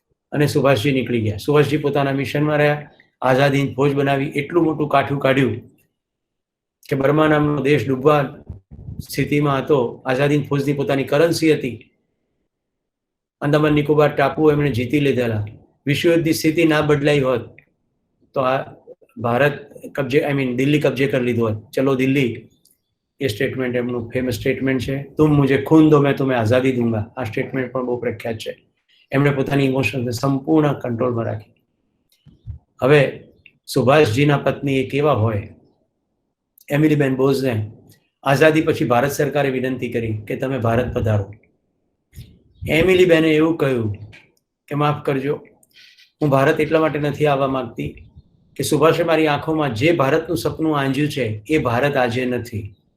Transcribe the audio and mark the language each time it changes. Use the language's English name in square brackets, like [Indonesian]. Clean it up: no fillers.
[Gujarati] અને સુભાષજી નીકળી ગયા. સુભાષજી પોતાના મિશનમાં રહ્યા, આઝાદ હિંદ ફૌજ બનાવી, એટલું મોટું કાઠું કાઢ્યું કે બર્મા નામનો દેશ ડૂબવા સ્થિતિમાં હતો. આઝાદ હિંદ ફૌજની પોતાની કરન્સી હતી. અંદમાન નિકોબાર ટાપુ એમણે જીતી લીધેલા. વિશ્વયુદ્ધની સ્થિતિ ના બદલાઈ હોત તો આ ભારત કબજે દિલ્હી કબજે કરી લીધું હોત. ચલો દિલ્હી, એ સ્ટેટમેન્ટ એમનું ફેમસ સ્ટેટમેન્ટ છે. [Hindi] તુમ મુझे खून दो मैं तुम्हें आज़ादी दूंगा. [Gujarati] આ સ્ટેટમેન્ટ પણ બહુ પ્રખ્યાત છે. એમણે પોતાની ઇમોશનને સંપૂર્ણ કંટ્રોલમાં રાખી. હવે સુભાષજીના પત્ની એ કેવા હોય? એમિલીબેન બોઝને આઝાદી પછી ભારત સરકારે વિનંતી કરી કે તમે ભારત પધારો. એમિલીબેને એવું કહ્યું કે માફ કરજો, હું ભારત એટલા માટે નથી આવવા માંગતી કે સુભાષે મારી આંખોમાં જે ભારતનું સપનું આંજ્યું છે એ ભારત આજે નથી.